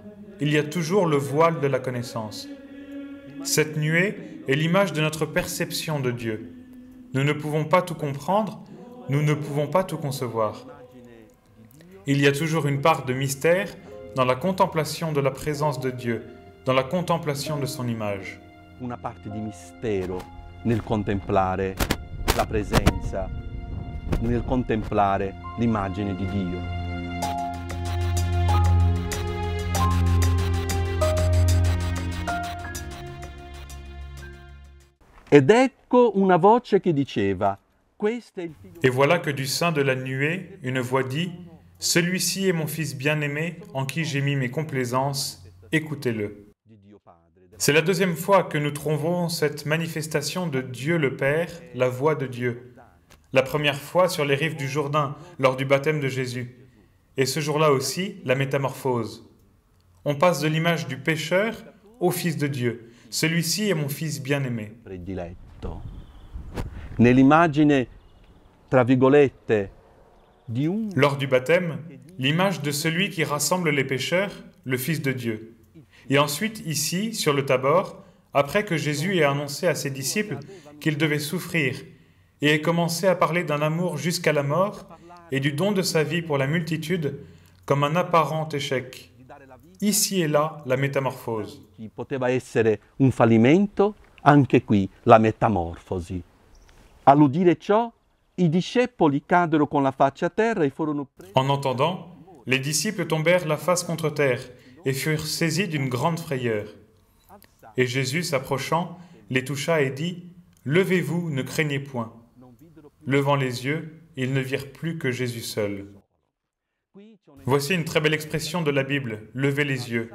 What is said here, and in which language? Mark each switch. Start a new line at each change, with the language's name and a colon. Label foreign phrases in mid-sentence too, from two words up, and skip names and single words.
French: Il y a toujours le voile de la connaissance. Cette nuée est l'image de notre perception de Dieu. Nous ne pouvons pas tout comprendre, nous ne pouvons pas tout concevoir. Il y a toujours une part de mystère dans la contemplation de la présence de Dieu, dans la contemplation de son image.
Italian: Una parte di mistero nel contemplare la presenza, nel contemplare l'immagine di Dio. Ed ecco una voce che diceva, questo è il figlio.
French: Et voilà que du sein de la nuée, une voix dit, « Celui-ci est mon Fils bien-aimé, en qui j'ai mis mes complaisances, écoutez-le. » C'est la deuxième fois que nous trouvons cette manifestation de Dieu le Père, la voix de Dieu. La première fois sur les rives du Jourdain, lors du baptême de Jésus. Et ce jour-là aussi, la métamorphose. On passe de l'image du pécheur ô Fils de Dieu, celui-ci est mon Fils bien-aimé.
Italian: Prediletto. Nell'immagine, tra virgolette, di un...
French: Lors du baptême, l'image de celui qui rassemble les pécheurs, le Fils de Dieu. Et ensuite, ici, sur le Tabor, après que Jésus ait annoncé à ses disciples qu'il devait souffrir et ait commencé à parler d'un amour jusqu'à la mort et du don de sa vie pour la multitude comme un apparent échec. Ici et là, la métamorphose.
Italian: Poteva essere un fallimento, anche qui la metamorfosi. All'udire ciò, i discepoli caddero con la faccia a terra e furono presi.
French: En entendant, les disciples tombèrent la face contre terre et furent saisis d'une grande frayeur. Et Jésus, s'approchant, les toucha et dit « Levez-vous, ne craignez point. » Levant les yeux, ils ne virent plus que Jésus seul. Voici une très belle expression de la Bible, « lever les yeux ».